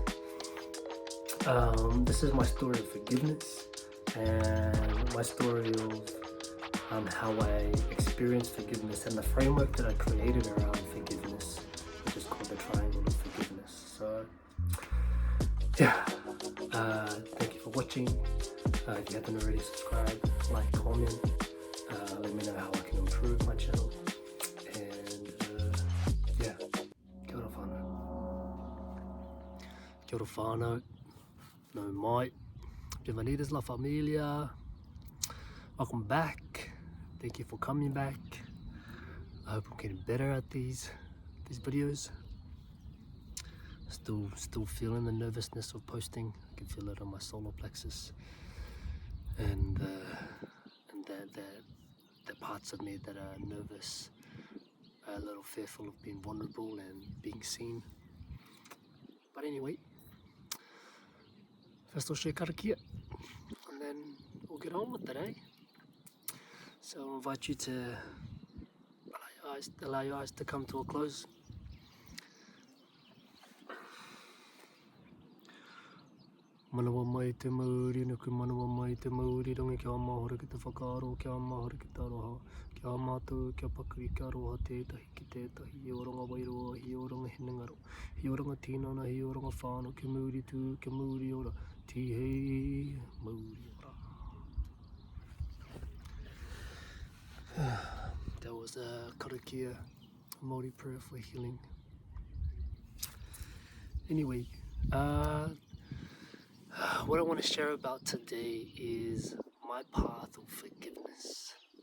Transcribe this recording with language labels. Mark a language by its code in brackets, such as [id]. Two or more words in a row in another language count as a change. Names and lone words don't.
[en] This is my story of forgiveness and my story of how I experienced forgiveness and the framework that I created around forgiveness, which is called the triangle of forgiveness. So yeah, thank you for watching. If you haven't already subscribed, like, comment, let me know how I can improve my channel. And yeah, [mi] kia ora whānau. Kia ora whānau, no mai, [es] bienvenidos la familia. [en] Welcome back. Thank you for coming back. I hope I'm getting better at these videos. Still feeling the nervousness of posting. I can feel it on my solar plexus, and the parts of me that are nervous, a little fearful of being vulnerable and being seen. But anyway, first I'll share Karakia, and then we'll get on with it, eh? So I'll invite you to allow your eyes to come to a close. [mi] Manawa mai te mauri, nuku manawa mai te mauri, rangi kia mahora ki te whakaaro, kia mahora ki te aroha, kia mātou, kia pakuri, kia aroha tētahi ki tētahi, i oranga wairoa, hi oranga hinengaro, hi oranga tīnana, hi oranga whānau, kia mauri tū, kia mauri ora, tihei mauri ora. [en] That was a Karakia Māori prayer for healing. Anyway, what I want to share about today is my path of forgiveness.